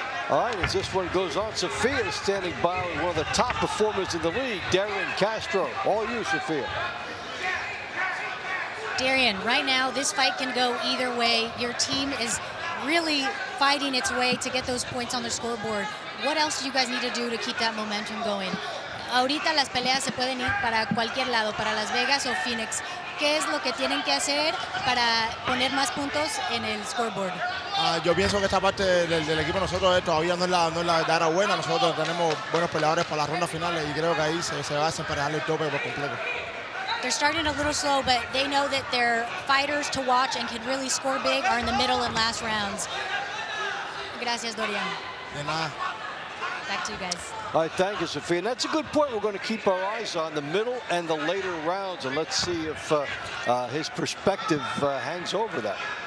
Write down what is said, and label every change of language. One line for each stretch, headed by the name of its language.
English: All right, as this one goes on, Sophia is standing by with one of the top performers in the league, Darian Castro. All you, Sophia. Darian, right now, this fight can go either way. Your team is really fighting its way to get those points on the scoreboard. What else do you guys need to do to keep that momentum going?
Spanish: Ahorita las peleas se pueden ir para cualquier lado, para Las Vegas o Phoenix. ¿Qué es lo que tienen que hacer para poner más puntos en el scoreboard? Yo pienso que esta parte del equipo nosotros todavía no es la era buena. Nosotros tenemos buenos peleadores para las rondas finales y creo que ahí se va a desemparejar el tope por completo.
English: They're starting a little slow, but they know that their fighters to watch and can really score big are in the middle and last rounds.
Spanish: Gracias, Dorian. De nada.
English: Back to you guys. All right, thank you, Sophia. And that's a good point. We're going to keep our eyes on the middle and the later rounds, and let's see if his perspective hangs over that.